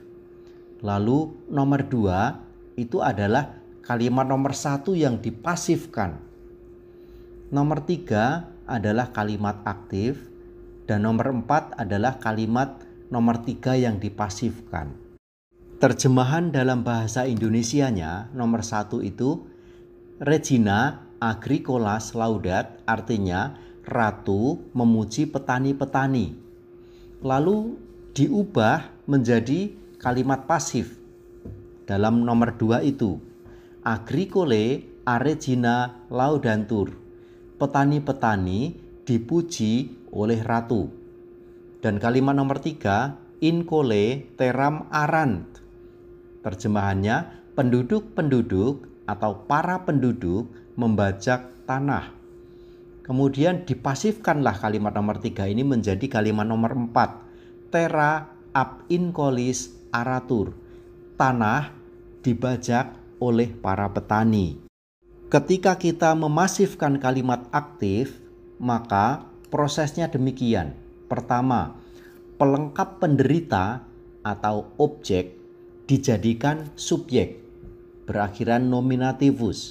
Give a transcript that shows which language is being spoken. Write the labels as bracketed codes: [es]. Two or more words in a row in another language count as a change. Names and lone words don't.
[id] Lalu nomor 2 itu adalah kalimat nomor 1 yang dipasifkan. Nomor 3 adalah kalimat aktif. Dan nomor 4 adalah kalimat nomor 3 yang dipasifkan. Terjemahan dalam bahasa Indonesianya nomor 1 itu [la] Regina agricolas laudat, [id] artinya ratu memuji petani-petani. Lalu diubah menjadi kalimat pasif dalam nomor 2 itu. [la] Agricole a regina laudantur. [id] Petani-petani dipuji oleh ratu. Dan kalimat nomor 3, [la] incole teram arant. [id] Terjemahannya, penduduk-penduduk atau para penduduk membajak tanah. Kemudian dipasifkanlah kalimat nomor 3 ini menjadi kalimat nomor 4. [la] Terra ab incolis aratur. [id] Tanah dibajak oleh para petani. Ketika kita memasifkan kalimat aktif, maka prosesnya demikian. Pertama, pelengkap penderita atau objek dijadikan subjek berakhiran nominativus.